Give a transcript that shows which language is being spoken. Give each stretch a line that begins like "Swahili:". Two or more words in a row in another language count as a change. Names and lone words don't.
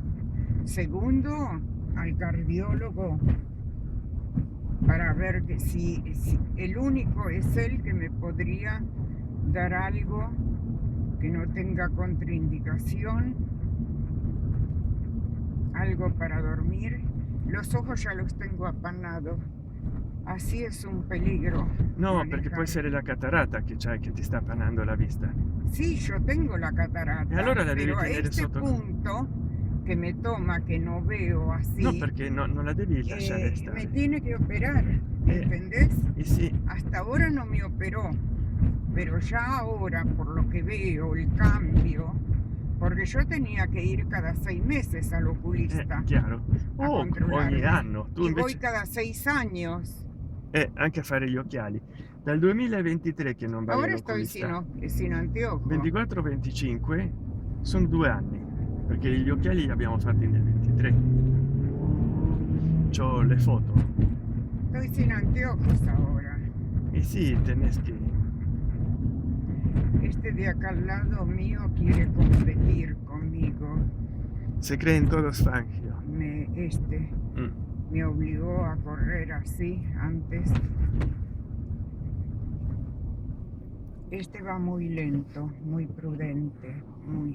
Spanish: Segundo, al cardiólogo, para ver que si el único es él que me podría dar algo que no tenga contraindicación, algo para dormir. Los ojos ya los tengo apanados. Así es un peligro. No, manejar.
Italian: perché può essere la catarata che c'hai che ti sta appannando la vista.
Spanish: Sí, yo tengo la catarata.
Italian: E allora la devi
Spanish: pero a
Italian: tenere
Spanish: este
Italian: sotto.
Spanish: punto que me toma, que no veo así,
Italian: No, perché non la devi lasciare stare.
Spanish: me tiene que operar, ¿entendés? Y sí, Hasta ahora no me operó, pero ya ahora, por lo que veo, el cambio, porque yo tenía que ir cada 6 meses al oculista.
Italian: chiaro.
Spanish: a
Italian: Ogni
Spanish: controllarme.
Italian: anno. Tu
Spanish: Y voy
Italian: invece...
Spanish: cada 6 años.
Italian: anche a fare gli occhiali. Dal 2023 che non vai
Spanish: Ahora estoy
Italian: all'oculista.
Spanish: sin anteojo.
Italian: 24-25 sono 2 anni, perché gli occhiali li abbiamo fatti nel 23. C'ho le foto. Estoy sin anteojos ahora. E sì,
Spanish: tenés que... Este de acá al lado mío quiere competir conmigo. Se creen todos fangio. Me obligó a correr así antes. Este va muy lento, muy prudente, muy...